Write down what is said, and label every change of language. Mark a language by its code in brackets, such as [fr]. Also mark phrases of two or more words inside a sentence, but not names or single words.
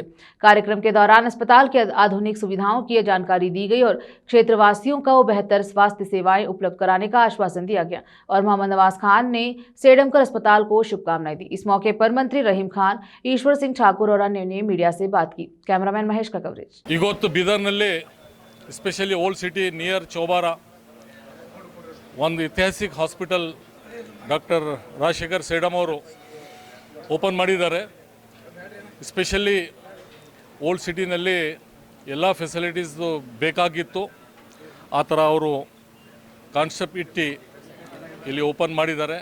[hi] कार्यक्रम के दौरान अस्पताल के आधुनिक सुविधाओं की जानकारी दी गई और क्षेत्रवासियों को बेहतर स्वास्थ्य सेवाएं उपलब्ध कराने का आश्वासन दिया गया और मोहम्मद नवाज खान ने सेडमकर अस्पताल को शुभकामनाएं दी। इस मौके पर मंत्री रहीम खान, ईश्वर सिंह ठाकुर और अन्य ने मीडिया से बात की। कैमरामैन महेश का कवरेज। [kn] ಇವತ್ತು ಬೀದರ್ನಲ್ಲಿ [en] especially old city near [kn] ಚೌಬಾರ ಒಂದು ಐತಿಹಾಸಿಕ ಹಾಸ್ಪಿಟಲ್ ಡಾಕ್ಟರ್ ರಾಜಶೇಖರ್ ಸೇಡಮ್ ಅವರು ಓಪನ್ ಮಾಡಿದ್ದಾರೆ। [en] especially old [kn] ಸಿಟಿನಲ್ಲಿ ಎಲ್ಲ ಫೆಸಿಲಿಟೀಸು ಬೇಕಾಗಿತ್ತು, ಆ ಥರ ಅವರು ಕಾನ್ಸೆಪ್ಟ್ ಇಟ್ಟು ಇಲ್ಲಿ ಓಪನ್ ಮಾಡಿದ್ದಾರೆ।